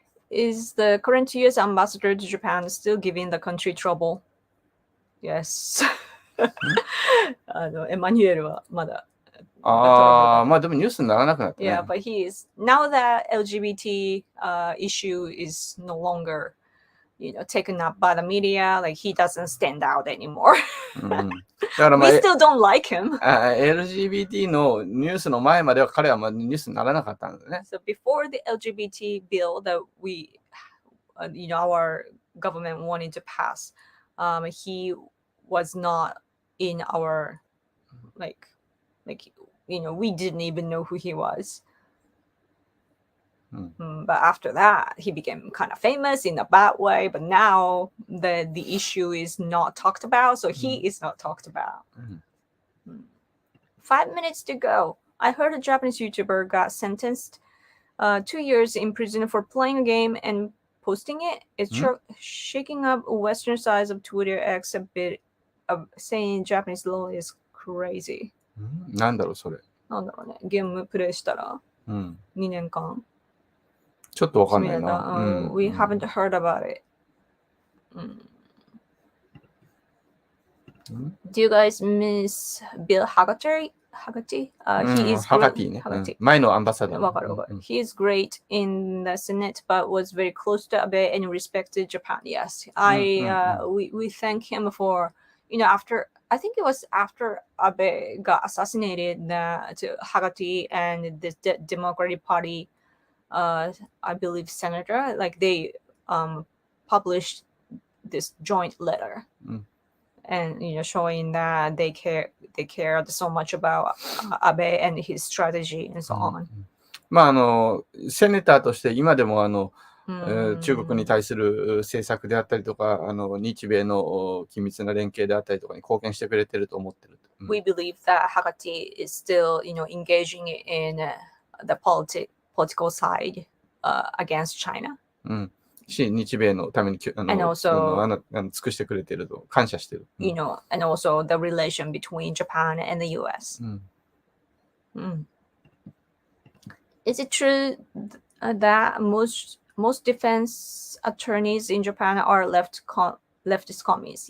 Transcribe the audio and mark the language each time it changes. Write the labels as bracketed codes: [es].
[en] Is the current US ambassador to Japan still giving the country trouble? [ja] Yes. エマニュエルはまだ。でもニュースにならなくなったね。 [en] Yeah, but he is now that LGBT issue is no longer, taken up by the media. Like he doesn't stand out anymore. [ja] だから [en] We still don't like him. [ja] LGBT のニュースの前までは彼はニュースにならなかったんだよね。 [en] So before the LGBT bill that we, our government wanted to pass, he was not in our like we didn't even know who he was. But after that, he became kind of famous in a bad way. But now the issue is not talked about, so he is not talked about. 5 minutes to go. I heard a Japanese YouTuber got sentenced 2 years in prison for playing a game and posting it. It's shaking up Western sides of Twitter X a bit of saying Japanese law is crazy. [ja] なんだろうそれ。なんだろうね。ゲームプレイしたら2年間。ちょっとわかんないな。 [en] We haven't heard about it. Do you guys miss Bill Haggerty? He is [ja] great. 前のアンバサダー。わかるわかる。 [en] He is great in the Senate, but was very close to Abe and respected Japan. Yes, we thank him for, after I think it was after Abe got assassinated that Hagati and the Democratic Party, I believe senator, like they published this joint letter, and showing that they cared so much about Abe and his strategy and so on. [ja] まあセネターとして今でも中国に対する政策であったりとか、日米の緊密な連携であったりとかに貢献してくれてると思ってる。 [en] We believe that Hagati is still, engaging in the political side against China. [ja] し、日米のために尽くしてくれてると感謝してる。 [en] And also the relation between Japan and the U.S. Is it true that most defense attorneys in Japan are leftist communists?